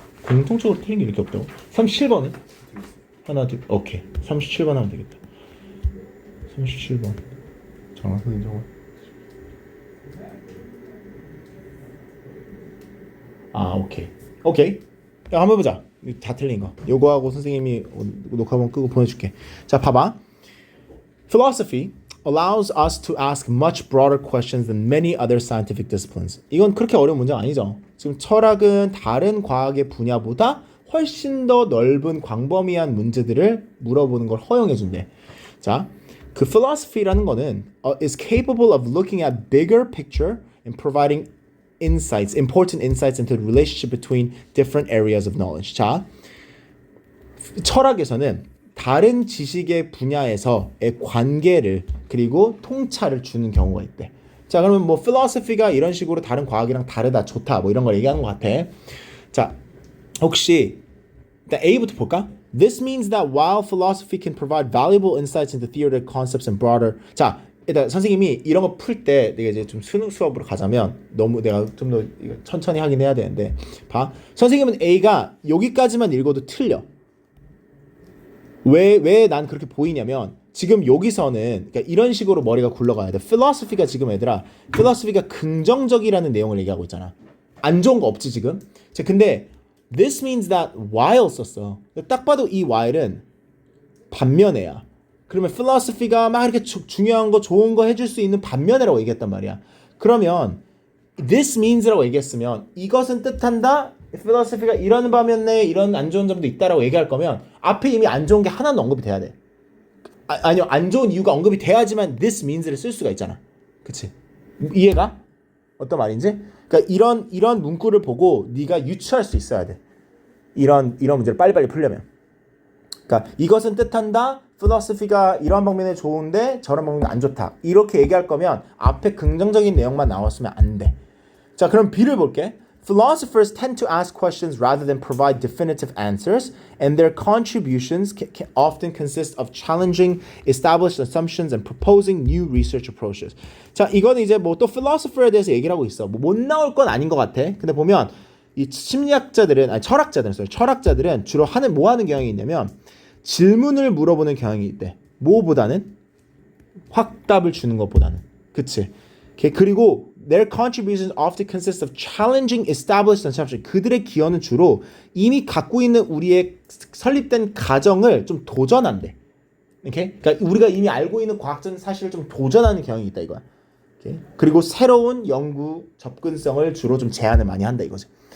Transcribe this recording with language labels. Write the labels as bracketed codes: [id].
[ko] 공통적으로 틀린 게 이렇게 없다고? 37번은? 하나 둘 오케이 37번 하면 되겠다. 37번 정확하게 인정을. 오케이 야 한번 보자. 다 틀린 거 요거하고 선생님이 녹화본 끄고 보내줄게. 자 봐봐. [en] Philosophy allows us to ask much broader questions than many other scientific disciplines. [ko] 이건 그렇게 어려운 문제가 아니죠. 지금 철학은 다른 과학의 분야보다 훨씬 더 넓은 광범위한 문제들을 물어보는 걸 허용해 준대. 자, 그 philosophy라는 거는 [en] is capable of looking at bigger picture and providing insights, important insights into the relationship between different areas of knowledge. [ko] 자, 철학에서는 다른 지식의 분야에서의 관계를 그리고 통찰을 주는 경우가 있대. 자, 그러면 뭐 philosophy가 이런 식으로 다른 과학이랑 다르다, 좋다, 뭐 이런 걸 얘기하는 것 같아. 자, 혹시 일단 A부터 볼까? [en] This means that while philosophy can provide valuable insights into theoretical concepts and broader. [ko] 자, 일단 선생님이 이런 거 풀 때 내가 이제 좀 수능 수업으로 가자면 너무 내가 좀 더 천천히 하긴 해야 되는데 봐. 선생님은 A가 여기까지만 읽어도 틀려. 왜 난 그렇게 보이냐면 지금 여기서는 그러니까 이런 식으로 머리가 굴러가야 돼. philosophy가 지금 얘들아, philosophy가 긍정적이라는 내용을 얘기하고 있잖아. 안 좋은 거 없지 지금. 자, 근데 [en] this means that while [ko] 썼어. 딱 봐도 이 while은 반면에야. 그러면 philosophy가 막 이렇게 중요한 거 좋은 거 해줄 수 있는 반면에라고 얘기했단 말이야. 그러면 [en] this means [ko] 라고 얘기했으면 이것은 뜻한다. philosophy가 이런 반면에 이런 안 좋은 점도 있다라고 얘기할 거면 앞에 이미 안 좋은 게 하나는 언급이 돼야 돼. 아니요, 안 좋은 이유가 언급이 돼야지만 [en] this means [ko] 를 쓸 수가 있잖아. 그치? 이해가? 어떤 말인지? 그러니까 이런 문구를 보고 네가 유추할 수 있어야 돼. 이런 문제를 빨리빨리 풀려면. 그러니까 이것은 뜻한다. philosophy가 이런 방면에 좋은데 저런 방면에 안 좋다. 이렇게 얘기할 거면 앞에 긍정적인 내용만 나왔으면 안 돼. 자, 그럼 B를 볼게. [en] Philosophers tend to ask questions rather than provide definitive answers, and their contributions can often consist of challenging established assumptions and proposing new research approaches. [ko] 자, 이거는 이제 뭐 또 philosopher에 대해서 얘기를 하고 있어. 뭐 못 나올 건 아닌 것 같아. 근데 보면 이 철학자들은 주로 뭐 하는 경향이 있냐면 질문을 물어보는 경향이 있대. 뭐보다는 확답을 주는 것보다는. 그치? 그리고 [en] their contributions often consist of challenging established assumptions. [ko] 그들의 기여는 주로 이미 갖고 있는 우리의 설립된 가정을 좀 도전한대. 오케이? 그러니까 우리가 이미 알고 있는 과학적 사실을 좀 도전하는 경향이 있다 이거야. 오케이? 그리고 새로운 연구 접근성을 주로 좀 제안을 많이 한다 이거지.